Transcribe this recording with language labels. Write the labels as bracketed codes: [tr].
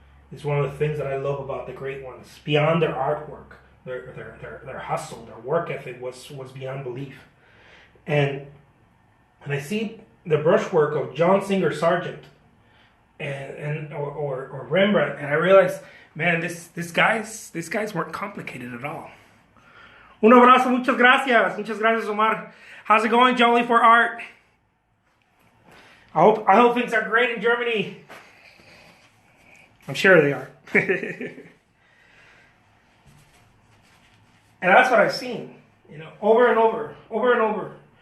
[en] It's one of the things that I love about the great ones. Beyond their artwork, their hustle, their work ethic was beyond belief. And I see the brushwork of John Singer Sargent or Rembrandt, and I realize, man, these guys weren't complicated at all. [es] Un abrazo, muchas gracias, Omar. [en] How's it going, Jolly for Art? I hope things are great in Germany. I'm sure they are. And that's what I've seen, over and over.